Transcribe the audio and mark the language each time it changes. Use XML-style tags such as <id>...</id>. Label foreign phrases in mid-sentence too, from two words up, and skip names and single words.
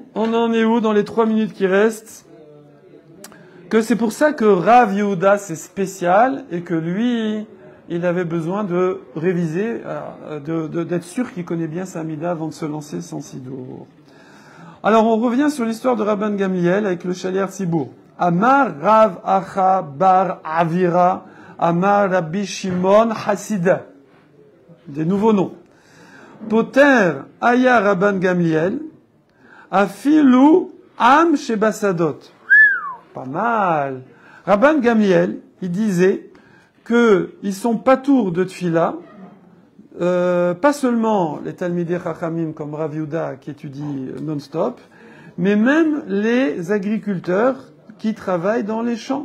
<fr>On en est où dans les 3 minutes qui restent? Que c'est pour ça que Rav Yehuda, c'est spécial, et que lui, il avait besoin de réviser, d'être sûr qu'il connaît bien sa Mida avant de se lancer sans Sidour. Alors, on revient sur l'histoire de Rabban Gamliel avec le</fr> <he>שליח ציבור. אמר רב אחא בר אבירא אמר רבי שמעון חסידא.</he> <fr>Des nouveaux noms.</fr> <he>פוטר היה רבן גמליאל אפילו עם שבשדות.</he> <fr>Pas mal. Rabban Gamliel, il disait qu'ils sont pas tours de Tfila, pas seulement les</fr> <he>תלמידי חכמים</he> <fr>comme Rav Yehuda qui étudie non-stop, mais même les agriculteurs qui travaillent dans les champs.</fr>